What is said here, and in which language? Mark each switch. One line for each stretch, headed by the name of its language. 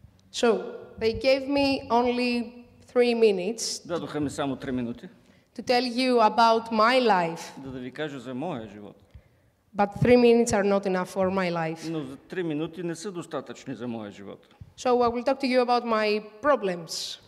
English: So they gave me only 3 minutes
Bulgarian: Дадоха ми само 3 минути,
English: to tell you about my life.
Bulgarian: да ви кажа за моя живот.
English: But 3 minutes are not enough for my life.
Bulgarian: Но за 3 минути не са достатъчни за моя живот.
English: So I will talk to you about my problems.